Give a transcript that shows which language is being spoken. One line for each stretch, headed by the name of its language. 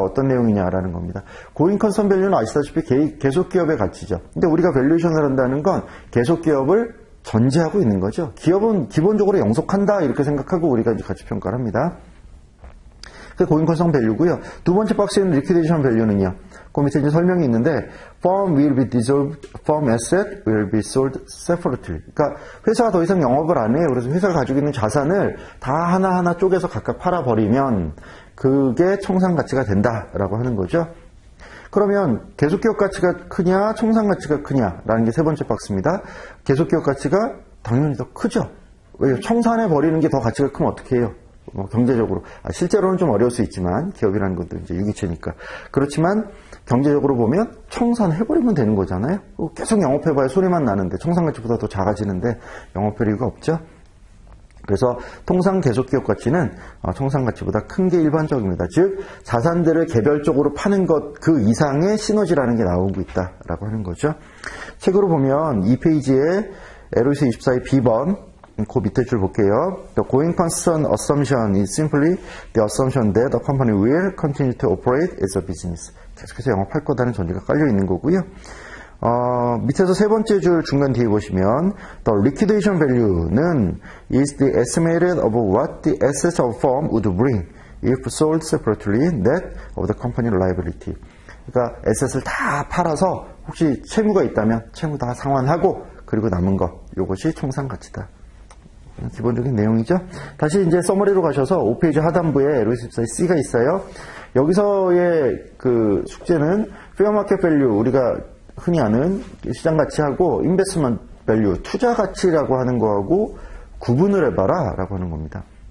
Korean: 어떤 내용이냐라는 겁니다. 고잉 컨선 밸류는 아시다시피 계속 기업의 가치죠. 근데 우리가 밸류에이션을 한다는 건 계속 기업을 전제하고 있는 거죠. 기업은 기본적으로 영속한다 이렇게 생각하고 우리가 이제 가치 평가를 합니다. 그게 고잉 컨선 밸류고요. 두 번째 박스에 있는 리퀴데이션 밸류는요. 그 밑에 이제 설명이 있는데
English: firm will be dissolved, firm asset will be sold separately.
Korean: 그러니까 회사가 더 이상 영업을 안 해요. 그래서 회사가 가지고 있는 자산을 다 하나하나 쪼개서 각각 팔아버리면 그게 청산 가치가 된다라고 하는 거죠. 그러면 계속기업 가치가 크냐 청산 가치가 크냐라는 게 세 번째 박스입니다. 계속기업 가치가 당연히 더 크죠. 왜요? 청산해버리는 게 더 가치가 크면 어떻게 해요? 경제적으로. 실제로는 좀 어려울 수 있지만, 기업이라는 것도 이제 유기체니까. 그렇지만, 경제적으로 보면 청산해버리면 되는 거잖아요. 계속 영업해봐야 소리만 나는데, 청산가치보다 더 작아지는데, 영업할 이유가 없죠. 그래서 통상 계속 기업 가치는 총상 가치보다 큰 게 일반적입니다. 즉 자산들을 개별적으로 파는 것 그 이상의 시너지라는 게 나오고 있다라고 하는 거죠. 책으로 보면 이 페이지에 LOC 24의 B번 그 밑에 줄 볼게요.
English: The going concern assumption is simply the assumption that the company will continue to operate as a business.
Korean: 계속해서 영업할 거다는 전제가 깔려 있는 거고요. 밑에서 세 번째 줄 중간 뒤에 보시면
English: the liquidation value는 is the estimated of what the assets of firm would bring if sold separately net of the company liability.
Korean: 그러니까 에셋을 다 팔아서 혹시 채무가 있다면 채무 다 상환하고 그리고 남은 것 이것이 총상 가치다. 기본적인 내용이죠. 다시 이제 서머리로 가셔서 5페이지 하단부에 LOC14C가 있어요. 여기서의 그 숙제는 페어 마켓 밸류 우리가 흔히 아는 시장 가치하고 인베스트먼트 밸류 투자 가치라고 하는 거하고 구분을 해봐라 라고 하는 겁니다.